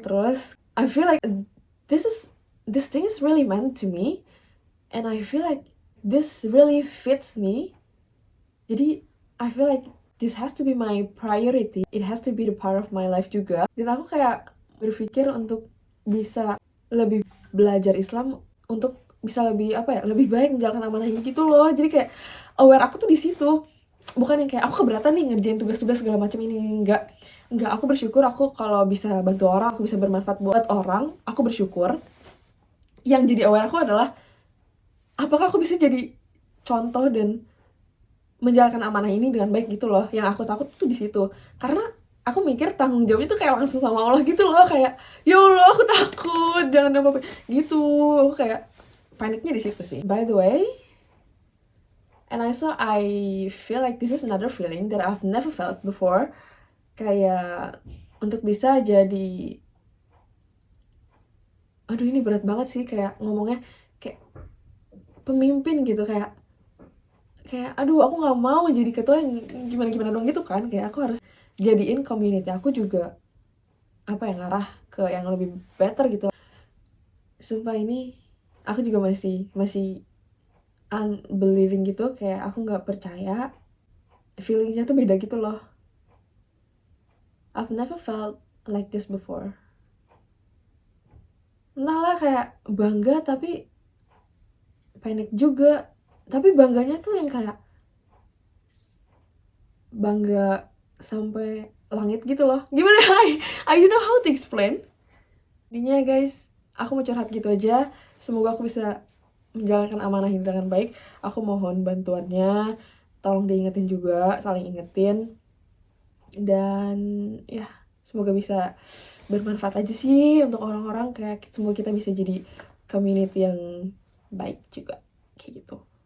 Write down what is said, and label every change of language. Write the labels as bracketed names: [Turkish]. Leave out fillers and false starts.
[Indonesian] Terus [English] I feel like this thing is really meant to me, and I feel like this really fits me. [Indonesian] Jadi [English] I feel like this has to be my priority, it has to be the part of my life [Indonesian] juga. Dan aku kayak berpikir untuk bisa lebih belajar Islam, untuk bisa lebih apa ya, lebih baik menjalankan amanah ini gitu loh. Jadi kayak aware aku tuh di situ, bukan yang kayak aku keberatan nih ngerjain tugas-tugas segala macam ini. Enggak, aku bersyukur aku kalau bisa bantu orang, aku bisa bermanfaat buat orang, aku bersyukur. Yang jadi aware aku adalah apakah aku bisa jadi contoh dan menjalankan amanah ini dengan baik gitu loh. Yang aku takut tuh di situ, karena aku mikir tanggung jawab itu kayak langsung sama Allah gitu loh. Kayak ya Allah, aku takut jangan apa-apa gitu. Aku kayak paniknya di situ sih. [English] By the way, and also I feel like this is another feeling that I've never felt before. [Indonesian] Kayak untuk bisa jadi, aduh ini berat banget sih kayak ngomongnya, kayak pemimpin gitu. Kayak aduh aku nggak mau jadi ketua yang gimana dong gitu kan. Kayak aku harus jadiin community aku juga apa ya, ngarah ke yang lebih better gitu. Sumpah ini aku juga masih unbelieving gitu, kayak aku nggak percaya. Feelingsnya tuh beda gitu loh. [English] I've never felt like this before. [Indonesian] Entahlah, kayak bangga tapi panik juga. Tapi bangganya tuh yang kayak bangga sampai langit gitu loh. Gimana? [English] I don't know how to explain. [Indonesian] Intinya guys, aku mau curhat gitu aja. Semoga aku bisa menjalankan amanah ini dengan baik. Aku mohon bantuannya, tolong diingetin juga, saling ingetin. Dan ya, semoga bisa bermanfaat aja sih untuk orang-orang. Kayak semoga kita bisa jadi community yang baik juga, kayak gitu.